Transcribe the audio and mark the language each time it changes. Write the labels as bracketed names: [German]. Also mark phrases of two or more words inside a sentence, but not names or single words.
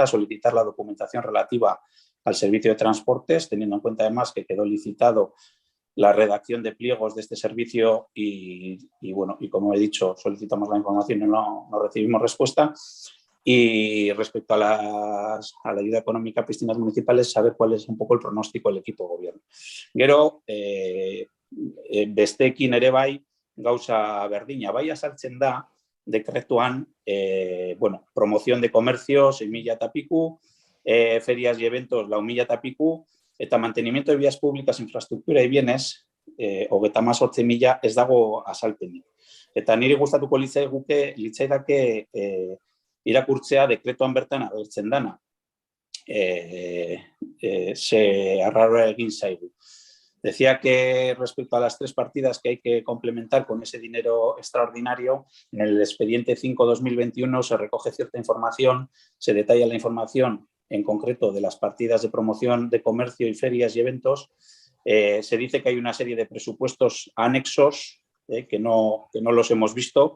[Spanish] Solicitar la documentación relativa al servicio de transportes, teniendo en cuenta además que quedó licitado la redacción de pliegos de este servicio y como he dicho, solicitamos la información y no recibimos respuesta. Y respecto a la ayuda económica a piscinas municipales, saber cuál es un poco el pronóstico del equipo de gobierno. [Basque] Gero, besteekin ere bai, gauza berdina, bai azaltzen da, dekretuan, [Spanish] promoción de comercio, 6.000 [Basque] eta piku, [Spanish] ferias y eventos, 4.000 [Basque] eta piku, eta [Spanish] mantenimiento de vías públicas, infraestructura y bienes, 38.000 [Basque] ez dago azalpenik. Eta niri gustatuko litzaidake irakurtzea dekretuan bertan agertzen dana. Se arraroa egin zaigu. [Spanish] Decía que respecto a las 3 partidas que hay que complementar con ese dinero extraordinario, en el expediente 5-2021 se recoge cierta información, se detalla la información en concreto de las partidas de promoción de comercio y ferias y eventos. Se dice que hay una serie de presupuestos anexos que no los hemos visto.